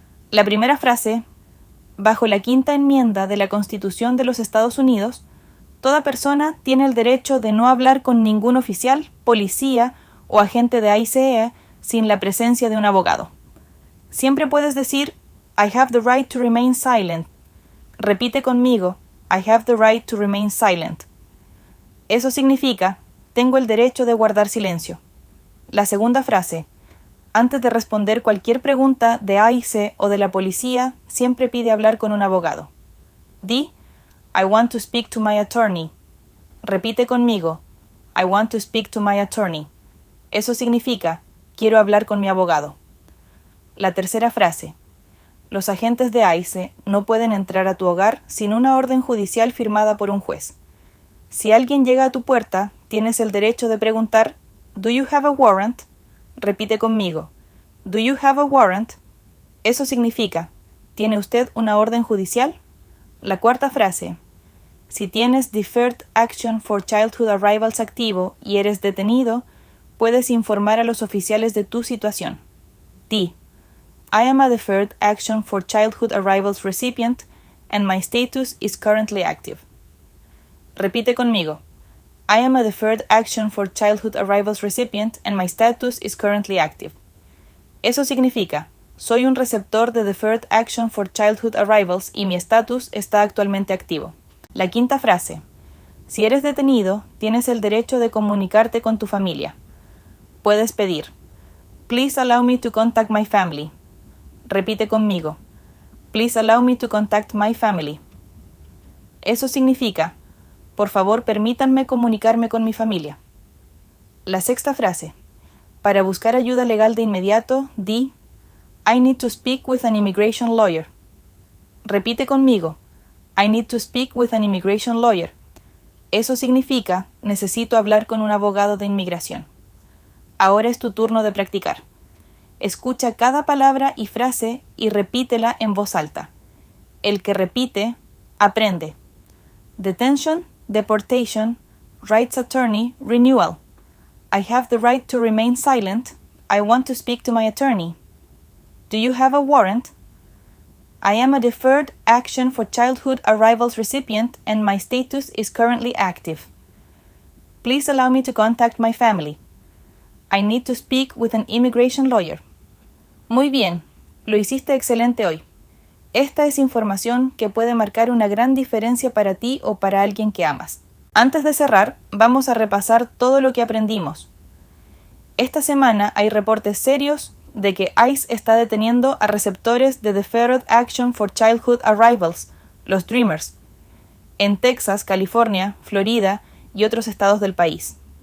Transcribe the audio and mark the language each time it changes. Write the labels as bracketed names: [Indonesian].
[Spanish] La primera frase, bajo la 5ª enmienda de la Constitución de los Estados Unidos, toda persona tiene el derecho de no hablar con ningún oficial, policía o agente de ICE sin la presencia de un abogado. Siempre puedes decir, [English] I have the right to remain silent. [Spanish] Repite conmigo, [English] I have the right to remain silent. [Spanish] Eso significa, tengo el derecho de guardar silencio. La segunda frase, antes de responder cualquier pregunta de ICE o de la policía, siempre pide hablar con un abogado. Di, [English] I want to speak to my attorney. [Spanish] Repite conmigo, [English] I want to speak to my attorney. [Spanish] Eso significa, quiero hablar con mi abogado. La tercera frase, los agentes de ICE no pueden entrar a tu hogar sin una orden judicial firmada por un juez. Si alguien llega a tu puerta, tienes el derecho de preguntar, [English] ¿Do you have a warrant? [Spanish] Repite conmigo, [English] ¿Do you have a warrant? [Spanish] Eso significa, ¿tiene usted una orden judicial? La cuarta frase, si tienes Deferred Action for Childhood Arrivals activo y eres detenido, puedes informar a los oficiales de tu situación. Di, [English] I am a Deferred Action for Childhood Arrivals recipient and my status is currently active. [Spanish] Repite conmigo. [English] I am a Deferred Action for Childhood Arrivals recipient and my status is currently active. [Spanish] Eso significa, soy un receptor de Deferred Action for Childhood Arrivals y mi estatus está actualmente activo. La quinta frase. Si eres detenido, tienes el derecho de comunicarte con tu familia. Puedes pedir, [English] Please allow me to contact my family. [Spanish] Repite conmigo. [English] Please allow me to contact my family. [Spanish] Eso significa, por favor, permítanme comunicarme con mi familia. La sexta frase. Para buscar ayuda legal de inmediato, di, [English] I need to speak with an immigration lawyer. [Spanish] Repite conmigo. [English] I need to speak with an immigration lawyer. [Spanish] Eso significa, necesito hablar con un abogado de inmigración. Ahora es tu turno de practicar. Escucha cada palabra y frase y repítela en voz alta. El que repite, aprende. [English] Detention, deportation, rights attorney, renewal. I have the right to remain silent. I want to speak to my attorney. Do you have a warrant? I am a Deferred Action for Childhood Arrivals recipient and my status is currently active. Please allow me to contact my family. I need to speak with an immigration lawyer. [Spanish] Muy bien, lo hiciste excelente hoy. Esta es información que puede marcar una gran diferencia para ti o para alguien que amas. Antes de cerrar, vamos a repasar todo lo que aprendimos. Esta semana hay reportes serios de que ICE está deteniendo a receptores de Deferred Action for Childhood Arrivals, los Dreamers, en Texas, California, Florida y otros estados del país.